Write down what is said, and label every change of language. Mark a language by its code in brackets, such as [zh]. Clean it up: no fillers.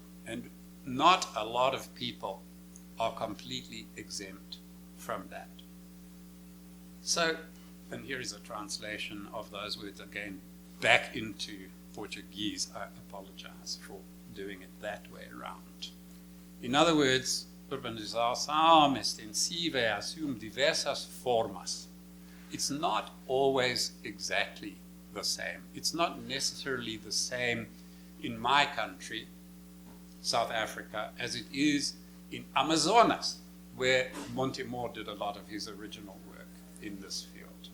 [en] And not a lot of people are completely exempt from that. So, and here is a translation of those words again back into Portuguese. I apologize for doing it that way around. In other words, [pt] urbanização extensiva assume diversas formas. [en] It's not always exactly the same. It's not necessarily the same in my country, South Africa, as it is in Amazonas, where Montemor did a lot of his original work in this field.